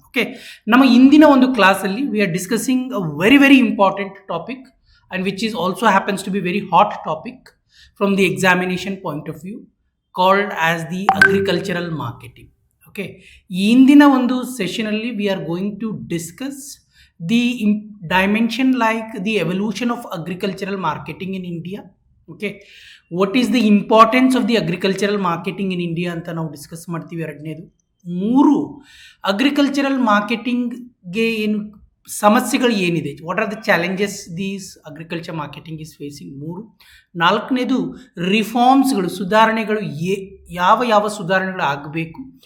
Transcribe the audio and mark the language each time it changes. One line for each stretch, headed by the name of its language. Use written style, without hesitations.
English: okay,
Kannada: ನಮ್ಮ ಇಂದಿನ ಒಂದು ಕ್ಲಾಸಲ್ಲಿ
English: We are discussing a very important topic and which is also happens to be very hot topic from the examination point of view, called as the agricultural marketing. Okay,
Kannada: ಈ ಇಂದಿನ ಒಂದು ಸೆಷನಲ್ಲಿ
English: We are going to discuss the dimension like the evolution of agricultural marketing in India. Okay, what is the importance of the agricultural marketing in India
Kannada: ಅಂತ ನಾವು discuss ಮಾಡ್ತೀವಿ. ಎರಡನೇದು, ಮೂರು, agricultural ಮಾರ್ಕೆಟಿಂಗ್ಗೆ ಏನು ಸಮಸ್ಯೆಗಳು ಏನಿದೆ,
English: What are the challenges these agriculture marketing is facing, ಮೂರು.
Kannada: ನಾಲ್ಕನೇದು, ರಿಫಾರ್ಮ್ಸ್ಗಳು, ಸುಧಾರಣೆಗಳು, ಯಾವ ಸುಧಾರಣೆಗಳು ಆಗಬೇಕು.